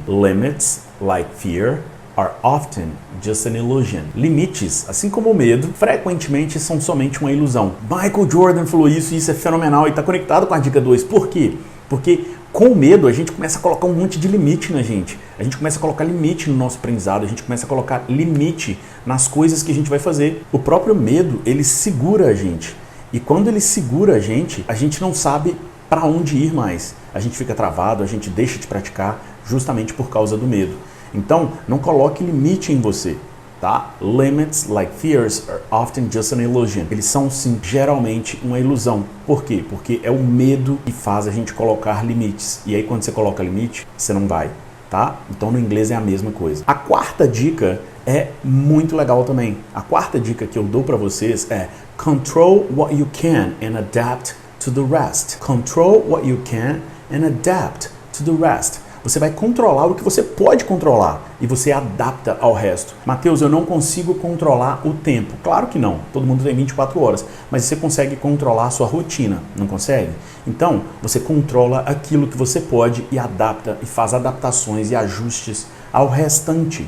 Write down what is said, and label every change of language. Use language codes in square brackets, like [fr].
[en] Limits like fear are often just an illusion. [pt] Limites, assim como o medo, frequentemente são somente uma ilusão. Michael Jordan falou isso e isso é fenomenal e está conectado com a dica 2. Por quê? Porque com o medo a gente começa a colocar um monte de limite na gente. A gente começa a colocar limite no nosso aprendizado, a gente começa a colocar limite nas coisas que a gente vai fazer. O próprio medo, ele segura a gente. E quando ele segura a gente não sabe para onde ir mais. A gente fica travado, a gente deixa de praticar justamente por causa do medo. Então, não coloque limite em você, tá? [en] Limits, like fears, are often just an illusion. [pt] Eles são, sim, geralmente uma ilusão. Por quê? Porque é o medo que faz a gente colocar limites. E aí, quando você coloca limite, você não vai, tá? Então, no inglês é a mesma coisa. A quarta quarta dica é muito legal também. A quarta dica que eu dou para vocês é [en] control what you can and adapt to the rest. Control what you can and adapt to the rest. [pt] Você vai controlar o que você pode controlar e você adapta ao resto. Mateus, eu não consigo controlar o tempo. Claro que não, todo mundo tem 24 horas, mas você consegue controlar a sua rotina, não consegue? Então, você controla aquilo que você pode e adapta e faz adaptações e ajustes ao restante.